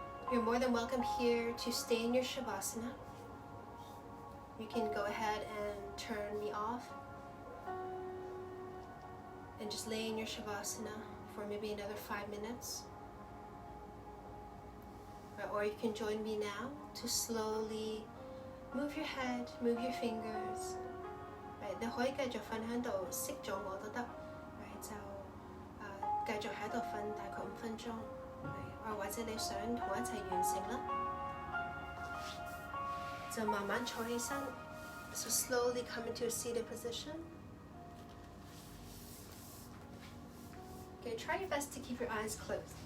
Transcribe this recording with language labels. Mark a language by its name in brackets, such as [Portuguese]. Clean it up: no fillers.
[English] You're more than welcome here to stay in your Shavasana. You can go ahead and turn me off and just lay in your Shavasana for maybe another 5 minutes. Or you can join me now to slowly move your head, move your fingers. [Cantonese] Right, 你可以繼續瞓喺度，熄咗我都得。Right， 就繼續喺度瞓大概5分鐘。或者你想同我一齊完成啦，就慢慢坐起身。 [English] So slowly come into a seated position. Okay, try your best to keep your eyes closed.